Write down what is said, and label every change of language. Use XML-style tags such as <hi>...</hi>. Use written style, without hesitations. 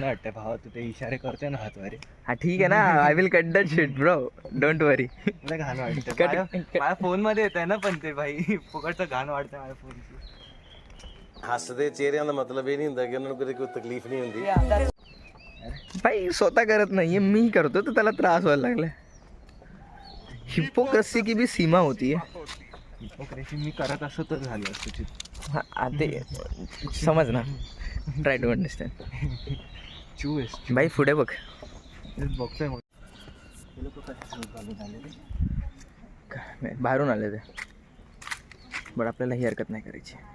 <mr>वाटतं भावा तू ते इशारे करतोय ना हातवारे.</mr> <hi>हाँ ठीक है ना</hi> <en>I will cut that shit bro don't worry.</en> <mr>मला घाण वाटतं.</mr> <en>cut-</en> <mr>माझ्या फोन मध्ये येत आहे ना, पण ते भाई फुकटचं घाण वाटतं माझ्या फोनची.</mr> <pa>ਹੱਸਦੇ ਚਿਹਰਿਆਂ ਦਾ ਮਤਲਬ ਇਹ ਨਹੀਂ ਹੁੰਦਾ ਕਿ ਉਹਨਾਂ ਨੂੰ ਕਦੇ ਕੋਈ ਤਕਲੀਫ ਨਹੀਂ ਹੁੰਦੀ.</pa> <mr>भाई स्वतः करत नाहीये मी करतो तर त्याला त्रास व्हायला लागलाय.</mr> <hi>हिपोक्रसी की भी सीमा होती है.</hi> <mr>हिपोक्रेसी मी करत असतो तर झालं असतं. हाँ ते समज ना.</mr> <en>Try to understand. Choose</en> <mr>भाई पुढे बघ. बघतोय मग. काय नाही, बाहेरून आले ते बट आपल्याला ही हरकत नाही करायची.</mr>